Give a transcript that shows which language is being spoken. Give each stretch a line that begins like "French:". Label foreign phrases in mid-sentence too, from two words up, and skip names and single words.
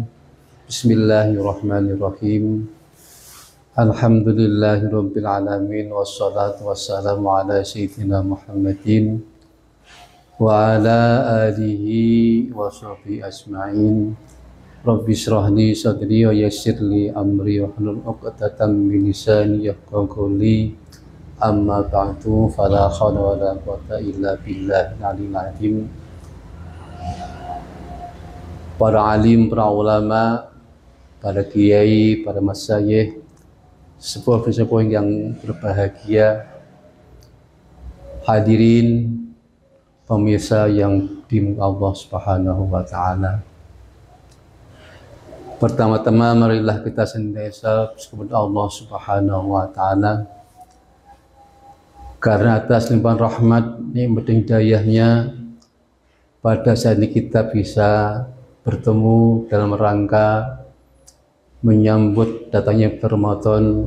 Arabic: بسم الله الرحمن الرحيم. الحمد لله رب العالمين والصلاة والسلام على سيدنا محمد وعلى آله وصحبه أجمعين. رب اشرح لي صدري ويسر لي أمري واحلل عقدة من لساني يفقه قولي. أما بعد، فلا حول ولا قوة إلا بالله العلي العظيم.
Indonesian: Para alim, para ulama, para kiai, para masyayikh, sepuh-sepuh yang berbahagia, hadirin pemirsa yang dimuliakan
Arabic: الله سبحانه وتعالى.
Indonesian: Pertama-tama marilah kita senantiasa kepada
Arabic: الله سبحانه وتعالى,
Indonesian: karena atas limpahan rahmat, nikmat dan hidayahnya pada saat ini kita bisa bertemu dalam rangka menyambut datangnya Ramadan.